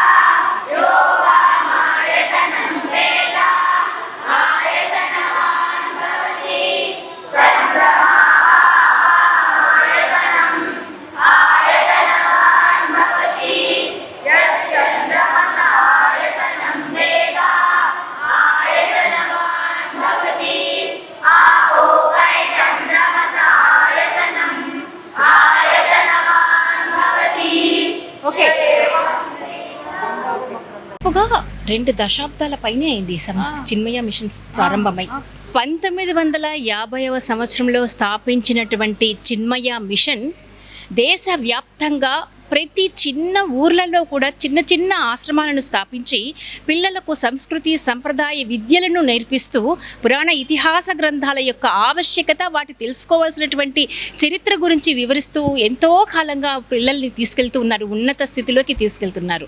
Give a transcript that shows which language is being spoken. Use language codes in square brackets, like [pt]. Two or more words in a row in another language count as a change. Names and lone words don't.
[sa] योगामायतनं वेद आयतनवान् भवति चन्द्रमा आयतनम् आयतनवान् भवति यश्चन्द्रमसायतनं वेद आयतनवान् भवति आपो वै चन्द्रमसायतनम् आयतनवान् भवति [te] దాదాపుగా 2 దశాబ్దాల పైనే అయింది ఈ సంస్థ చిన్మయ మిషన్స్ ప్రారంభమై 1950వ సంవత్సరంలో స్థాపించినటువంటి చిన్మయ మిషన్ దేశవ్యాప్తంగా ప్రతి చిన్న ఊర్లలో కూడా చిన్న చిన్న ఆశ్రమాలను స్థాపించి పిల్లలకు సంస్కృతి సంప్రదాయ విద్యలను నేర్పిస్తూ పురాణ ఇతిహాస గ్రంథాల యొక్క ఆవశ్యకత వాటి తెలుసుకోవాల్సినటువంటి చరిత్ర గురించి వివరిస్తూ ఎంతో కాలంగా పిల్లల్ని తీసుకెళ్తూ ఉన్నారు, ఉన్నత స్థితిలోకి తీసుకెళ్తున్నారు.